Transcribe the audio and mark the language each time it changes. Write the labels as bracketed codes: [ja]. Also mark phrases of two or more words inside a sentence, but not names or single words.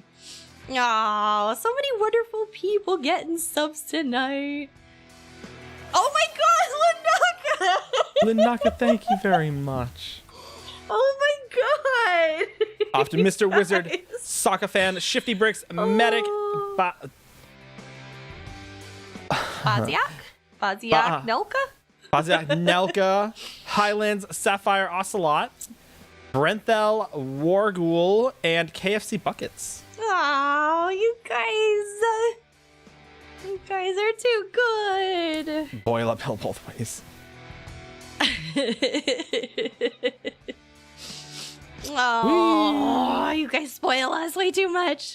[en] Oh, so many wonderful people getting subs tonight. Oh my god, Lanaka! Lanaka, thank you very much. Oh my god! Off to Mr. Wizard, Sokka Fan, Shifty Bricks, Medic, Baziak, Nelka? Baziak, Nelka, Highlands, Sapphire Ocelot, Brenthel, Warghoul, and KFC Buckets. Oh, you guys are too good. Boil uphill both ways. Oh, you guys spoil us way too much.